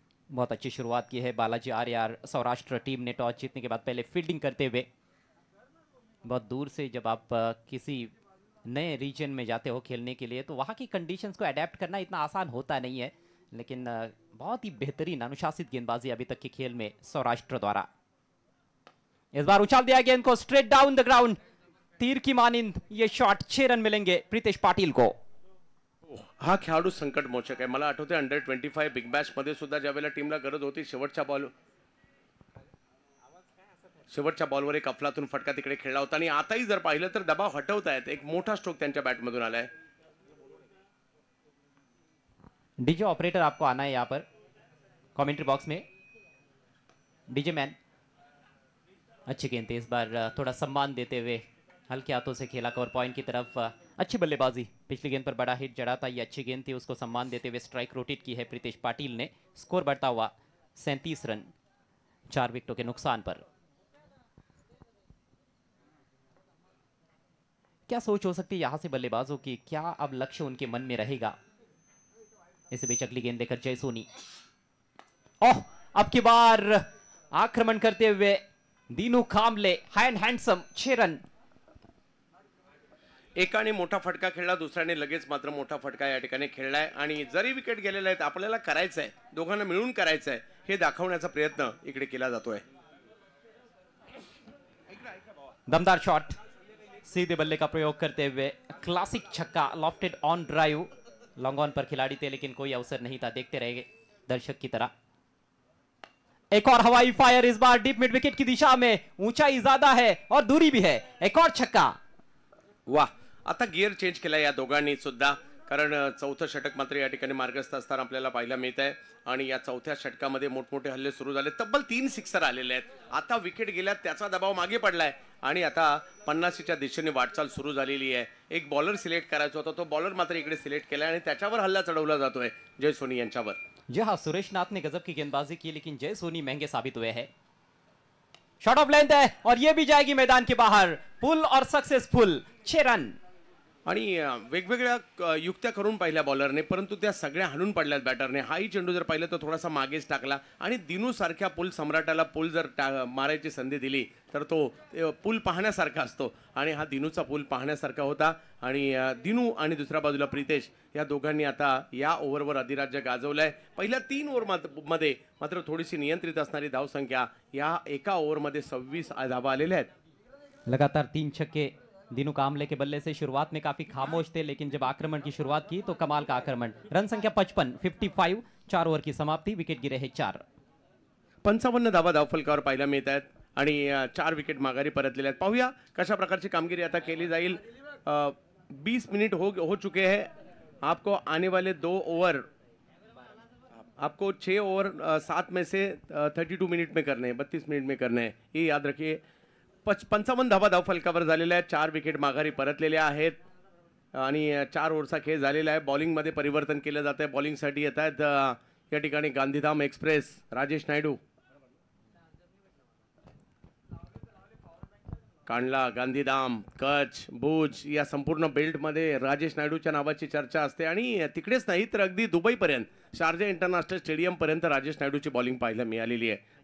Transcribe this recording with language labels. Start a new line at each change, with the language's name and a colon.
Hindi: बहुत अच्छी शुरुआत की है बालाजी आर्यार। सौराष्ट्र टीम ने टॉस जीतने के बाद पहले फील्डिंग करते हुए, बहुत दूर से जब आप किसी नए रीजन में जाते हो खेलने के लिए तो वहाँ की कंडीशंस को अडेप्ट करना इतना आसान होता नहीं है, लेकिन बहुत ही बेहतरीन अनुशासित गेंदबाजी अभी तक के खेल में सौराष्ट्र द्वारा। इस बार उछाल दिया गेंद को स्ट्रेट डाउन द ग्राउंड, तीर की मानिंद ये शॉट, 6 रन मिलेंगे प्रीतेश पाटिल को।
Marathi: हा खेळाडू संकट मोचक आहे। मला आठवते अंडर 25 बिग बॅश मध्ये सुद्धा ज्यावेळेला टीमला गरज होती, शेवटच्या बॉलवर एक अफलातून फटका तिकडे खेळला होता आणि आताही जर पाहिलं तर दबाव हटवतायत, एक मोठा स्ट्रोक त्यांच्या बॅटमधून आलाय।
Hindi: डीजे ऑपरेटर आपको आना है यहाँ पर कमेंट्री बॉक्स में, डीजे मैन। अच्छी गेंद थी, इस बार थोड़ा सम्मान देते हुए हल्के हाथों से खेला कवर पॉइंट की तरफ। अच्छी बल्लेबाजी, पिछली गेंद पर बड़ा हिट जड़ा था, ये अच्छी गेंद थी, उसको सम्मान देते हुए स्ट्राइक रोटेट की है प्रीतेश पाटिल ने। स्कोर बढ़ता हुआ 37 रन 4 विकेटों के नुकसान पर। क्या सोच हो सकती है यहां से बल्लेबाजों की, क्या अब लक्ष्य उनके मन में रहेगा? इस बीच अगली गेंद देकर जय सोनी, ओह अब की बार आक्रमण करते हुए दीनू कांबले, हैंडसम 6 रन।
Marathi: एकाने मोठा फटका खेळला, दुसऱ्याने लगेच मात्र मोठा फटका या ठिकाणी खेळलाय आणि जरी विकेट गेलेले आहेत आपल्याला करायचं आहे, दोघांना मिळून करायचं आहे हे दाखवण्याचा प्रयत्न इकडे केला जातोय।
Hindi: दमदार शॉट, सीधे बल्ले का प्रयोग करते हुए क्लासिक छक्का, lofted on drive. Long on पर खिलाड़ी थे लेकिन कोई अवसर नहीं था, देखते रह गए दर्शक की तरह। एक और हवाई फायर, इस बार डीप मिड विकेट की दिशा में, ऊंचाई ज्यादा है और दूरी भी है, एक और छक्का।
Marathi: वाह, आता गिअर चेंज केला या दोघांनी सुद्धा, कारण चौथं षटक मात्र या ठिकाणी मार्गस्थ असताना आपल्याला पाहायला मिळत आहे आणि या चौथ्या षटकामध्ये मोठमोठे हल्ले सुरू झाले, तब्बल 3 सिक्सर आलेले आहेत। आता विकेट गेल्यात, त्याचा दबाव मागे पडलाय आणि आता 50च्या दिशेने वाटचाल सुरू झालेली आहे। एक बॉलर सिलेक्ट करायचा होता, तो बॉलर मात्र इकडे सिलेक्ट केला आणि त्याच्यावर हल्ला चढवला जातोय जय सोनी यांच्यावर।
Hindi: जी हाँ, सुरेश नाथ ने गजब की गेंदबाजी की लेकिन जय सोनी महंगे साबित हुए हैं। शॉट ऑफ लेंथ है और ये भी जाएगी मैदान के बाहर, पुल और सक्सेसफुल, 6 रन।
Marathi: आणि वेगवेगळ्या युक्त्या करून पाहिल्या बॉलरने, परंतु त्या सगळ्या हाणून पडल्यात बॅटरने। हाही चेंडू जर पाहिलं तर थोडासा मागेच टाकला आणि दिनू सारख्या पुल सम्राटाला पुल जर मारायची संधी दिली तर तो पुल पाहण्यासारखा असतो आणि हा दिनूचा पुल पाहण्यासारखा होता। आणि दिनू आणि दुसऱ्या बाजूला प्रीतेश या दोघांनी आता या ओव्हरवर अधिराज्य गाजवलंय। पहिल्या 3 ओव्हरमध्ये मात्र थोडीशी नियंत्रित असणारी धावसंख्या, या एका ओव्हरमध्ये 26 धावा आलेल्या आहेत।
Hindi: लगातार 3 छक्के दीनू कांबले के बल्ले से शुरुआत में काफी खामोश थे, लेकिन जब आक्रमण की शुरुआत की तो कमाल का आक्रमण। रन संख्या 55, 4 ओव्हर की समाप्ति, विकेट गिरे हैं 4।
Marathi: 55 धावा धावफलकावर पाहायला मिळत आहेत आणि 4 विकेट माघारी परतलेले आहेत। पाहूया कशा प्रकारची कामगिरी आता केली जाईल।
Hindi: 20 मिनट हो चुके हैं, आपको आने वाले 2 ओवर, आपको 6 ओवर 7 में से 32 मिनट में करने हैं, 32 मिनट में करने हैं, ये याद रखिए।
Marathi: 55 धावा धावफलकावर झालेल्या आहेत, 4 विकेट माघारी परतलेल्या आहेत आणि 4 ओव्हरचा खेळ झालेला आहे। बॉलिंगमध्ये परिवर्तन केलं जात आहे, बॉलिंगसाठी येत आहेत या ठिकाणी गांधीधाम एक्सप्रेस, राजेश नायडू, कांडला, गांधीधाम, कच्छ, भुज या संपूर्ण बेल्टमध्ये राजेश नायडूच्या नावाची चर्चा असते आणि तिकडेच नाही तर अगदी दुबईपर्यंत, शारजा इंटरनॅशनल स्टेडियमपर्यंत राजेश नायडूची बॉलिंग पाहायला मिळालेली आहे।